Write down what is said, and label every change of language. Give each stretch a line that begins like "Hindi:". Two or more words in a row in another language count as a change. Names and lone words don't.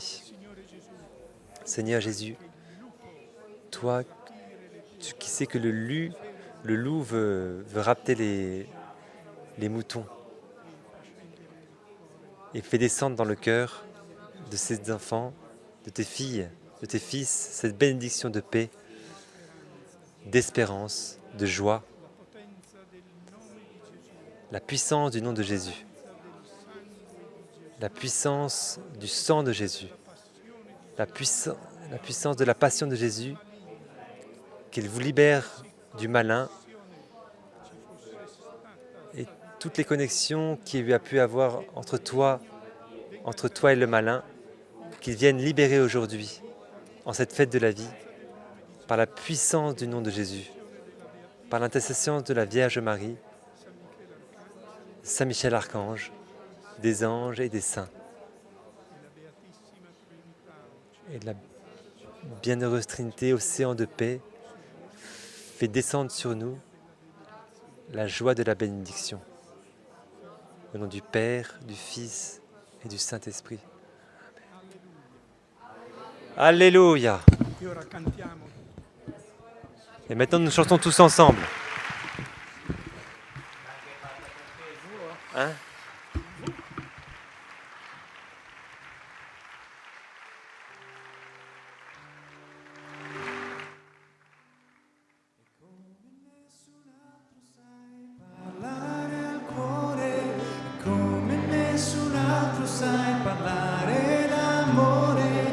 French: Seigneur Jésus, toi qui sais que le loup veut rapter les moutons et fait descendre dans le cœur de ces enfants, de tes filles, de tes fils, cette bénédiction de paix, d'espérance, de joie,
Italian: la potenza del nome di Gesù,
French: la puissance du nom de Jésus,
Italian: del sangue di Gesù,
French: la puissance du sang de Jésus,
Italian: la passione di
French: la puissance de la passion de Jésus, qu'il vous libère du malin
Italian: ci fosse stata
French: et toutes les connexions qu'il y a pu avoir entre toi et le malin, qu'ils viennent libérer aujourd'hui, en cette fête de la vie, par la puissance du nom de Jésus, par l'intercession de la Vierge Marie, Saint Michel Archange, des anges et des saints, et la bienheureuse Trinité, océan de paix, fait descendre sur nous la joie de la bénédiction. Au nom du Père, du Fils et du Saint-Esprit. Alléluia.
Italian: E ora cantiamo.
French: Et maintenant nous chantons tous ensemble. Hein?
Italian: Parlare al cuore, come nessun altro sai parlare d'amore.